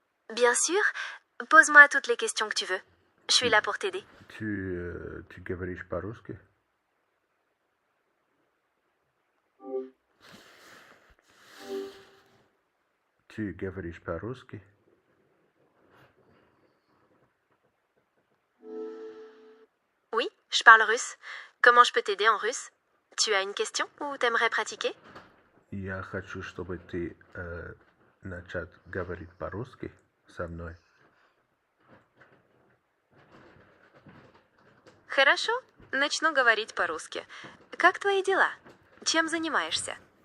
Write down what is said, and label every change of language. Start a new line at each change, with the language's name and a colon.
French: Bien sûr, pose-moi toutes les questions que tu veux. Je suis là pour t'aider.
Russian: Tu говоришь по-русски? Tu говоришь по-русски?
French: Oui, je parle russe. Comment je peux t'aider en russe? Tu as une question ou t'aimerais pratiquer?
Russian: Я хочу, чтобы ты начал говорить по-русски со мной. Хорошо, начну говорить по-русски. Как твои дела? Чем занимаешься?